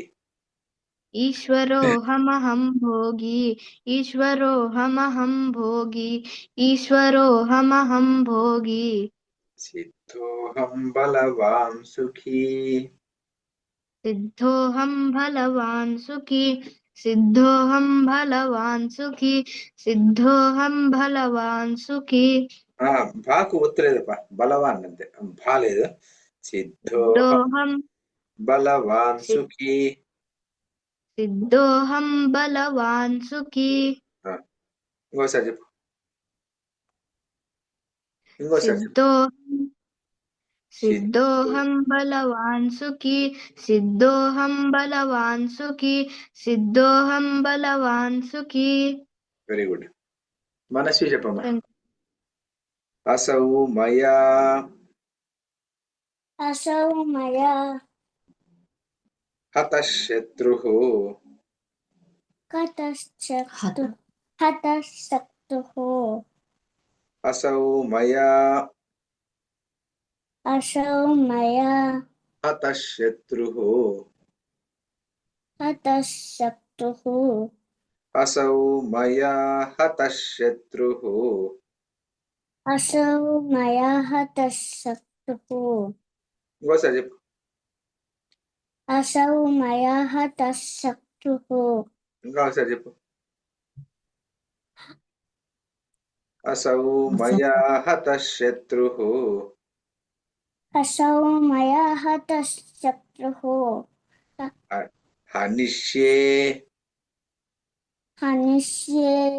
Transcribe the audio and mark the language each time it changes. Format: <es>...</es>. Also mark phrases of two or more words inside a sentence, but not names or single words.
<sa>ईश्वरोऽहमहं भोगी ईश्वरोऽहमहं भोगी ईश्वरोऽहमहं भोगी सिद्धोऽहं बलवान् सुखी सिद्धोऽहं बलवान् सुखी सिद्धोऽहं बलवान् सुखी सिद्धोऽहं बलवान् सुखी</sa> <te>బాకు ఒత్తులేదప్ప బలవాన్ అంతే భా లేదు సిద్ధోహం</te> <sa>सिद्धोऽहं బలవాన్ सिद्ध సుఖీ सिद्धोऽहं बलवान् सुखी</sa> <te>ఇంకోసారి చెప్పు ఇంకోసారి చెప్పు</te> <sa>सिद्धोऽहं సిద్ధో सिद्धोऽहं बलवान् सुखी सिद्धोऽहं बलवान् सुखी सिद्धोऽहं बलवान् सुखी</sa> <en>very good</en> <te>మనస్వి చెప్పమ్మా</te> <sa>असौ मया असौ मया हतः शत्रुः हतः शत्रुः असौ मया असौ मया हतः शत्रुः हतः शत्रुः असौ मया हतः शत्रुः असौ मया हतः शत्रुः</sa> <te>ఇంకోసారి చెప్పు</te> <sa>असौ मया हतः शत्रुः</sa> <te>ఇంకోసారి చెప్పు</te> <sa>असौ मया हतः शत्रुः असौ मया हतः शत्रुः हनिष्ये हनिष्ये</sa>